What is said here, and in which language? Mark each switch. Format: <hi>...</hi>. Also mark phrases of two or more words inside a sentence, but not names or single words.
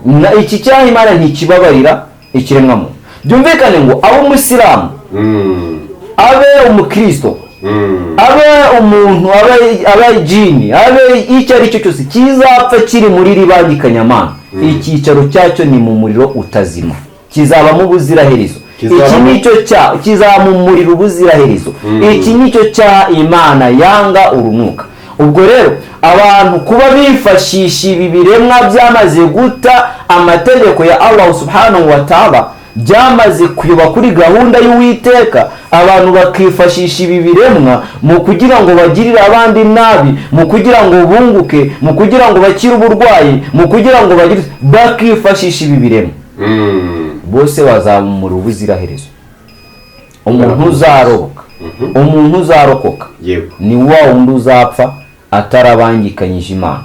<rw>Iki cyaha Imana ntikibabarira ikiremwamo. Byumvikane ngo abe umusilamu, abe umukristo, abe umuntu, abe jini, abe icyo ari cyo cyose kizapfa kiri muri ribangikanyamana, icyicaro cyacyo ni mu muriro utazima, kizabamo ubuziraherezo. Iki nicyo cya kizamumurira ubuziraherezo. Iki nicyo cya Imana yanga urunuka. Ubwo rero abantu kuba bifashisha ibi biremwa byamaze guta amategeko ya Allah</rw> <ar>سبحانه وتعالى,</ar> <rw>byamaze kuyoba kuri gahunda y'Uwiteka, abantu bakifashisha ibi biremwa mu kugira ngo bagirire abandi nabi, mu kugira ngo bunguke, mu kugira ngo bakire uburwayi, mu kugira ngo bakifashisha ibi biremwa. Bose bazamumura ubuziraherezo. Umuntu uzarokoka, umuntu uzarokoka ni wa wundi uzapfa atarabangikanyije Imana.</rw>